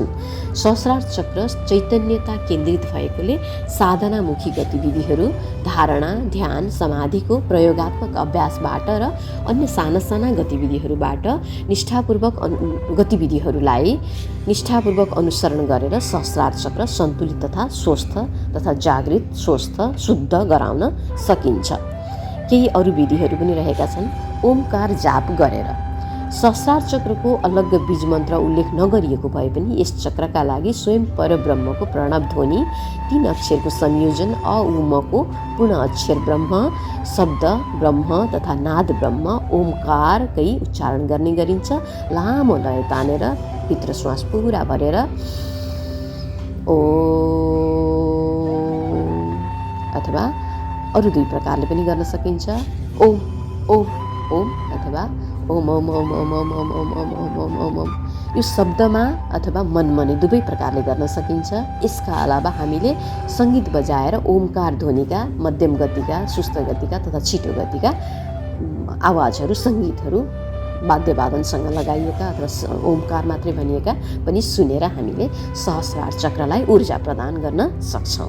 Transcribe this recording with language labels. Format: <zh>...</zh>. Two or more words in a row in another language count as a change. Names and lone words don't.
<ne>सहस्रार चक्र चैतन्यता केन्द्रित भएकोले साधनामुखी गतिविधिहरू, धारणा, ध्यान, समाधिको प्रयोगात्मक अभ्यासबाट र अन्य साना साना गतिविधिहरूबाट निष्ठापूर्वक अनुसरण गरेर सहस्रार चक्र सन्तुलित तथा स्वस्थ तथा जागृत, स्वस्थ, शुद्ध गराउन सकिन्छ। केही अरू विधिहरू पनि रहेका छन्। ओमकार जाप गरेर। सहस्रार चक्रको अलग बीज मन्त्र उल्लेख नगरिएको भए पनि यस चक्रका लागि स्वयं परब्रह्मको प्रणव ध्वनि 3 अक्षरको संयोजन अ उ म को पूर्ण अक्षर ब्रह्म, शब्द ब्रह्म तथा नाद ब्रह्म, ओमकारकै उच्चारण गर्ने गरिन्छ। लामो लय तानेर भित्र श्वास पुरा भरेर ओ अथवा अरू 2 प्रकारले पनि गर्न सकिन्छ। ओम ओम ओम अथवा ओम ओम ओम ओम ओम ओम ओम ओम ओम ओम ओम ओम। यो शब्दमा अथवा मनमने 2 प्रकारले गर्न सकिन्छ। यसका अलावा हामीले सङ्गीत बजाएर ओमकार ध्वनिका, मध्यम गतिका, सुस्त गतिका तथा छिटो गतिका आवाजहरू, सङ्गीतहरू वाद्यवादनसँग लगाइएका अथवा ओमकार मात्रै भनिएका पनि सुनेर हामीले सहस्रार चक्रलाई ऊर्जा प्रदान गर्न सक्छौँ।</ne>